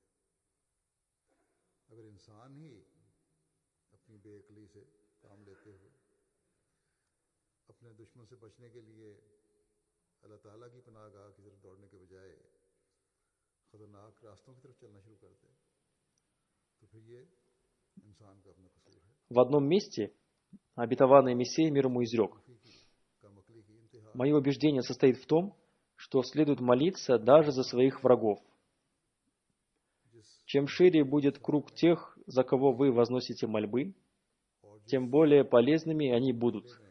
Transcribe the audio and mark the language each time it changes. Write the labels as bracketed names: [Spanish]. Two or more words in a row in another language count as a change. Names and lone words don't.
[Urdu] اگر انسان ہی اپنی بے عقلی سے کام لیتے ہوئے اپنے دشمن سے بچنے کے لیے اللہ تعالیٰ کی پناہ گاہ کی طرف دوڑنے کے بجائے خطرناک راستوں کی طرف چلنا شروع کر دے تو پھر یہ [Russian] В одном месте обетованный Мессия мир ему изрек: «Мое убеждение состоит в том, что следует молиться даже за своих врагов. Чем шире будет круг тех, за кого вы возносите мольбы, тем более полезными они будут.